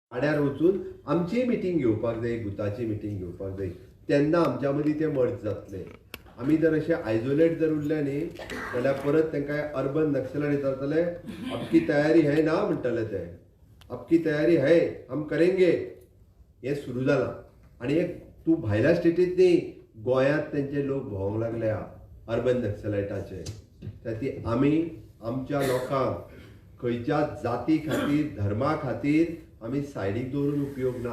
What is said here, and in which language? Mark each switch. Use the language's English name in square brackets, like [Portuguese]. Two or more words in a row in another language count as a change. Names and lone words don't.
[Konkani] वाड्यार वचून आमची मिटींग घेवपाक जाय, गुताची मिटींग घेवपाक जाय, तेन्ना आमच्या मदीं ते मर्ज जातले. आमी जर अशे आयसोलेट जर उरले न्ही जाल्यार परत तांकां [English] urban naxalite [Konkani] विचारतले, [Hindi] आपकी तयारी है ना [Konkani] म्हणटले ते. [Hindi] आपकी तयारी है, हम करेंगे, [Konkani] हें सुरू जालां. आनी एक तूं भायल्या स्टेटींत न्ही, गोंयांत तेंचे लोक भोंवंक लागल्या [English] urban naxalite's. [Konkani] त्याती आमी आमच्या लोकांक खंयच्या जाती खातीर, धर्मा खातीर आमी सायडीक दवरून उपयोग ना.